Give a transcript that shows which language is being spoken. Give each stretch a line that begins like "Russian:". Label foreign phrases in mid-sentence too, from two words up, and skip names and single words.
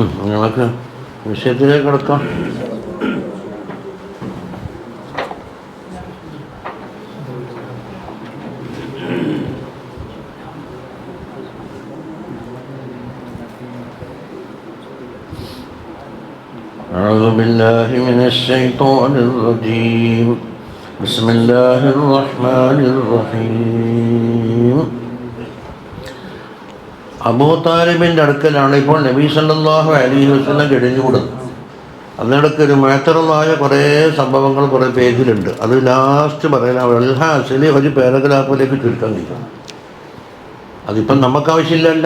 Malayalam: നമുക്ക് വിഷയത്തിലേക്ക് കിടക്കാം.
Arabic: أعوذ بالله من الشيطان الرجيم بسم الله الرحمن الرحيم.
Malayalam: അബൂ താലിബിൻ്റെ അടുക്കലാണ് ഇപ്പോൾ നബി
Arabic: صلى الله عليه وسلم
Malayalam: കഴിഞ്ഞുകൂടുന്നത്. അതിനിടയ്ക്ക് ഒരു മാറ്ററുള്ളായ കുറേ സംഭവങ്ങൾ കുറേ പേജിലുണ്ട്. അത് ലാസ്റ്റ് പറയാൻ അൽഹാസിൽ ഒരു പാരഗ്രാഫിലേക്ക് ചുരുക്കാൻ കഴിയും. അതിപ്പം നമുക്കാവശ്യമില്ലല്ല.